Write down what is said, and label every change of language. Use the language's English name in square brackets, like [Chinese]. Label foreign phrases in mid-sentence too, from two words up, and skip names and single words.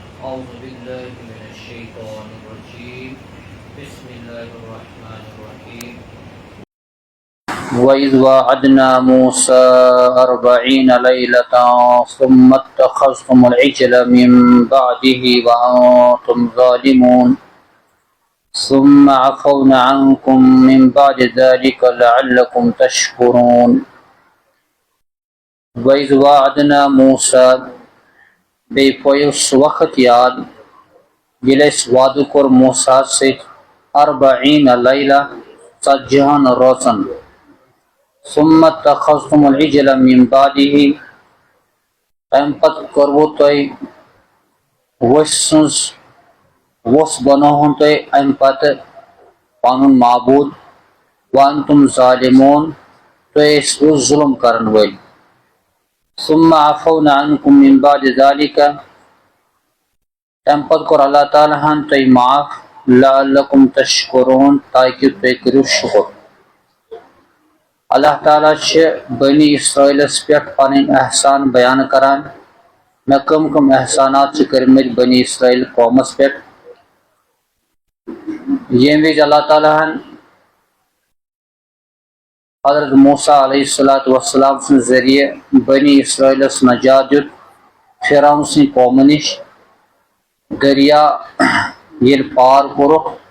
[Arabic] أعوذ بالله من الشيطان الرجيم بسم الله الرحمن الرحيم وَإِذْ وَعَدْنَا مُوسَى 40 لَيْلَةً ثُمَّ اتَّخَذْتُمُ الْعِجْلَ مِنْ بَعْدِهِ وَأَنْتُمْ ظَالِمُونَ ثُمَّ عَفَوْنَا عَنْكُمْ مِنْ بَعْدِ ذَلِكَ لَعَلَّكُمْ تَشْكُرُونَ وَإِذْ وَعَدْنَا مُوسَى [Kashmiri] بیٚیہِ پوٚیُو سُہ وقت یاد ییٚلہِ أسۍ وعدٕ کوٚر موساہَس سۭتۍ 40 لیلہ 40 روژن [Arabic] ثُمَّ اتَّخَذْتُمُ الْعِجْلَ مِنْ بَعْدِهِ [Kashmiri] تَمہِ پتہٕ کوٚروٕ تۄہہِ وۄژھ بنووُن تۄہہِ اَمہِ پتہٕ پنُن معبوٗد [Arabic] وَأَنْتُمْ ظَالِمُونَ [Kashmiri] تُہۍ ٲسِوٕ ظُلم کرن وٲلۍ [Arabic] ثُمَّ عَفَوْنَا عَنْكُمْ مِنْ بَعْدِ ذَلِكَ [Kashmiri] تَمہِ پتہٕ کوٚر اللہ تعالیٰ ہن تۄہہِ معاف [Arabic] لَعَلَّكُمْ تَشْكُرُونَ [Kashmiri] تاکہِ تُہۍ کٔرِو شُکر اللہ تعالیٰ چھِ بنی اسرائیلس پٮ۪ٹھ پنٕنۍ احسان بیان کران مےٚ کٕم کٕم احسانات چھِ کٔرمٕتۍ بنی اسرائیل قومس پٮ۪ٹھ ییٚمہِ وِزِ اللہ تعالیٰ ہن حضرت موسیٰ [Arabic] علیہ السلام [Kashmiri] سٕنٛدِ ذٔریعہٕ بنی اسرائیلس نجات دیُت فرعون سٕنٛدِ قومہٕ نِش دریا ییٚلہِ پار کوٚرُکھ